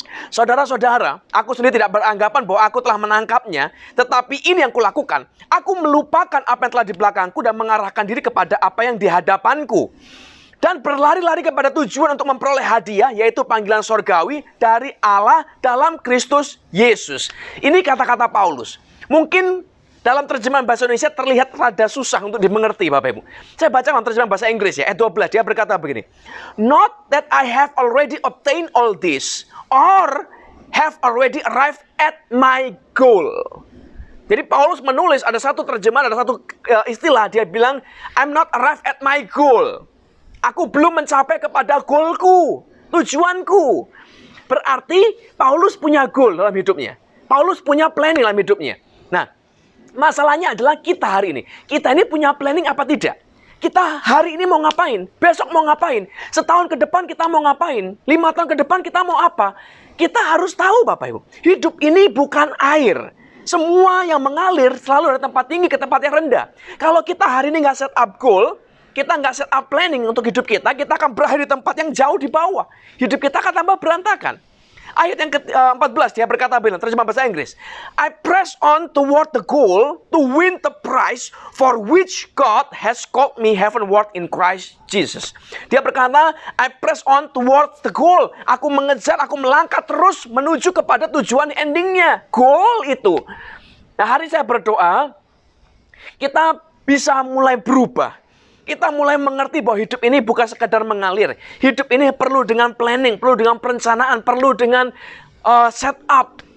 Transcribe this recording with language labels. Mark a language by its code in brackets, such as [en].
[id] Saudara-saudara, aku sendiri tidak beranggapan bahwa aku telah menangkapnya, tetapi ini yang kulakukan, aku melupakan apa yang telah di belakangku dan mengarahkan diri kepada apa yang di hadapanku. Dan berlari-lari kepada tujuan untuk memperoleh hadiah, yaitu panggilan sorgawi dari Allah dalam Kristus Yesus. Ini kata-kata Paulus. Mungkin dalam terjemahan bahasa Indonesia terlihat rada susah untuk dimengerti, Bapak Ibu. Saya baca dalam terjemahan bahasa Inggris ya, ayat 12. Dia berkata begini. [en] Not that I have already obtained all this, or have already arrived at my goal. [id] Jadi Paulus menulis, ada satu terjemahan, ada satu istilah. Dia bilang, [en] I'm not arrived at my goal. [id] Aku belum mencapai kepada goalku, tujuanku. Berarti Paulus punya goal dalam hidupnya. Paulus punya planning dalam hidupnya. Nah, masalahnya adalah kita hari ini. Kita ini punya planning apa tidak? Kita hari ini mau ngapain? Besok mau ngapain? Setahun ke depan kita mau ngapain? 5 tahun ke depan kita mau apa? Kita harus tahu Bapak Ibu. Hidup ini bukan air. Semua yang mengalir selalu dari tempat tinggi ke tempat yang rendah. Kalau kita hari ini nggak set up goal, kita nggak set up planning untuk hidup kita akan berakhir di tempat yang jauh di bawah. Hidup kita akan tambah berantakan. Ayat yang ke-14 dia berkata bilang, terjemah bahasa Inggris. [en] I press on toward the goal to win the prize for which God has called me heavenward in Christ Jesus. [id] Dia berkata, [en] I press on toward the goal. [id] Aku mengejar, aku melangkah terus menuju kepada tujuan endingnya. Goal itu. Nah, hari saya berdoa, kita bisa mulai berubah. Kita mulai mengerti bahwa hidup ini bukan sekadar mengalir. Hidup ini perlu dengan planning, perlu dengan perencanaan, perlu dengan setup.